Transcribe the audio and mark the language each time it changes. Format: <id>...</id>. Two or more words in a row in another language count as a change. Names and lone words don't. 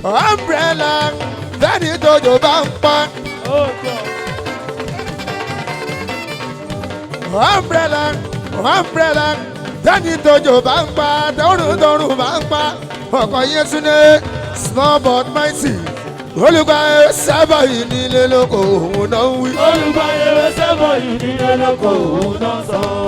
<yo>Umbrella, tẹ́ni tójò bá ń pa. Ó tọ̀. Umbrella, umbrella, tẹ́ni tójò bá ń pa, tọ́rùn tọ́rùn bá ń pa. Ọkọ̀ Yétúndé,</yo> <en>small but mighty.</en> <yo>Olùgbàyè sábà yìí nílé lóko, òun náà ń wí. Olùgbàyè sábà yìí nílé lóko, òun náà sọ.</yo>